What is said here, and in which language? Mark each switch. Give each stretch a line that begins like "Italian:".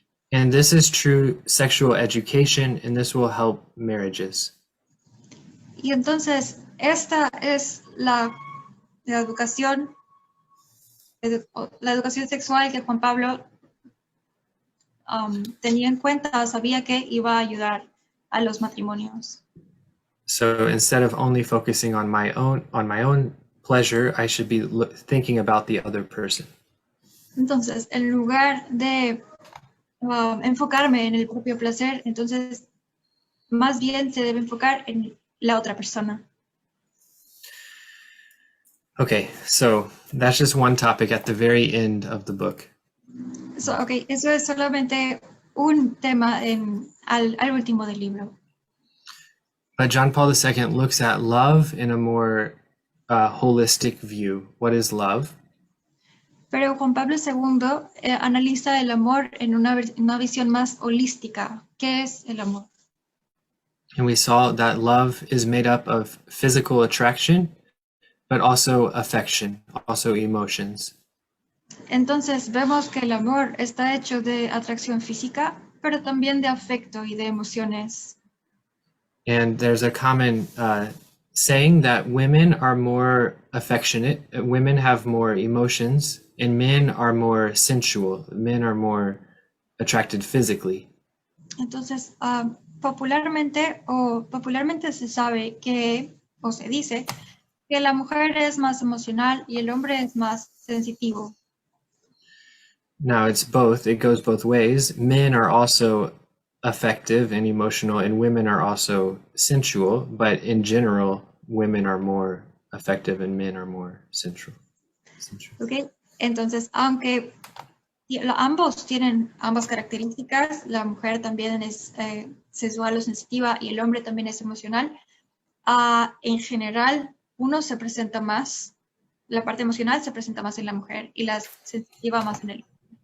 English: And this is true sexual education, and this will help marriages.
Spanish: Y entonces, esta es la educación sexual que Juan Pablo tenía en cuenta, sabía que iba a ayudar a los matrimonios.
English: So instead of only focusing on my own pleasure, I should be thinking about the other person.
Spanish: Entonces, en lugar de enfocarme en el propio placer, entonces más bien se debe enfocar en la otra persona.
English: Okay, so that's just one topic at the very end of the book. So,
Spanish: okay, eso es solamente un tema al último del libro.
English: But John Paul II looks at love in a more holistic view. What is love?
Spanish: Pero Juan Pablo II analiza el amor en una visión más holística. ¿Qué es el amor?
English: And we saw that love is made up of physical attraction, but also affection, also emotions.
Spanish: Entonces vemos que el amor está hecho de atracción física, pero también de afecto y de emociones.
English: And there's a common saying that women are more affectionate, women have more emotions, and men are more sensual, men are more attracted physically.
Spanish: Entonces, popularmente se sabe que, o se dice, que la mujer es más emocional y el hombre es más sensitivo.
English: Now it's both, it goes both ways. Men are also affective and emotional, and women are also sensual, but in general, women are more affective and men are more sensual. Okay.
Spanish: Entonces, aunque ambos tienen ambas características, la mujer también es sensual o sensitiva y el hombre también es emocional, en general, uno se presenta más, la parte emocional se presenta más en la mujer y la sensitiva más en el hombre.